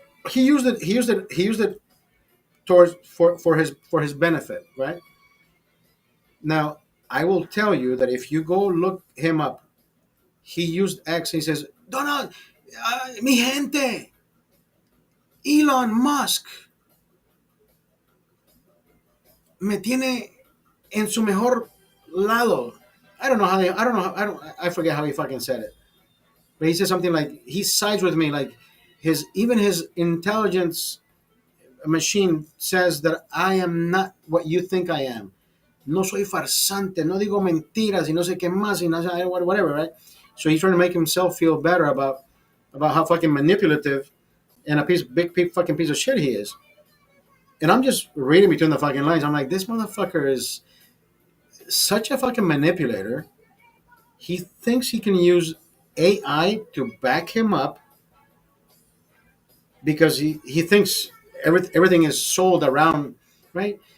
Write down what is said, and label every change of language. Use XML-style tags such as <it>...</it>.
<en>He used it. He used it. He used it towards for his benefit, right? Now, I will tell you that if you go look him up, he used X. He says,</en> <es>Donald, mi gente, Elon Musk me tiene en su mejor lado.</es> <en>I don't know how they, I don't know, I forget how he fucking said it. But he said something like, he sides with me, like even his intelligence machine says that I am not what you think I am.</en> <es>No soy farsante, no digo mentiras y no sé qué más y no sé,</es> <en>whatever, right? So he's trying to make himself feel better about how fucking manipulative and a fucking piece of shit he is. And I'm just reading between the fucking lines. I'm like, this motherfucker is such a fucking manipulator. He thinks he can use AI to back him up because he thinks everything is sold around, right?</en>